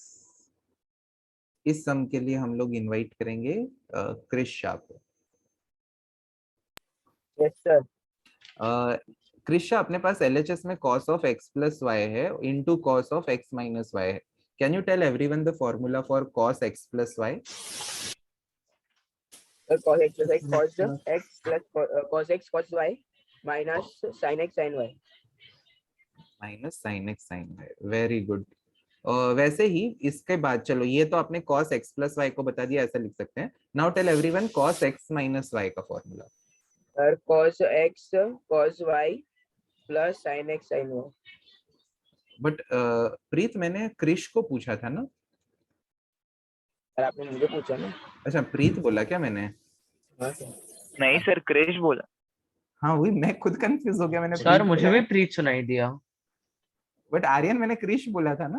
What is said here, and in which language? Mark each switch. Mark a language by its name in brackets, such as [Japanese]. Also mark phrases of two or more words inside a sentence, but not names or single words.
[Hindi] इस सम के लिए हम लोग इनवाइट करेंगे क्रिश शाह को। [English] Yes sir. [Hindi] क्रिश शाह, अपने पास LHS में [English] cos of x plus y [Hindi] है [English] into cos of x minus y [Hindi] है। [English] Can you tell everyone the formula for cos x plus y? cos x plus y cos x plus cos x cos y minus sin x sin y। माइनस sin x sin y, Very good. [Hindi] वैसे ही इसके बाद चलो, ये तो आपने [English] cos x plus y [Hindi] को बता दिया, ऐसा लिख सकते हैं। [English] Now tell everyone cos x minus y का फॉर्मूला। सर cos x cos y plus sin x sin y। [Hindi] बट प्रीत, मैंने क्रिश को पूछा था ना? सर आपने मुझे पूछा ना। अच्छा प्रीत बोला क्या मैंने? हाँ सर। नहीं सर, क्रिश बोला। हाँ वही, मैं खुद कंफ्यूज हो गया, मैंने सर प्रीत मुझे बोला भी है। प्रीत सुनाई दिया। बट आर्यन, मैंने क्रिश बोला था ना?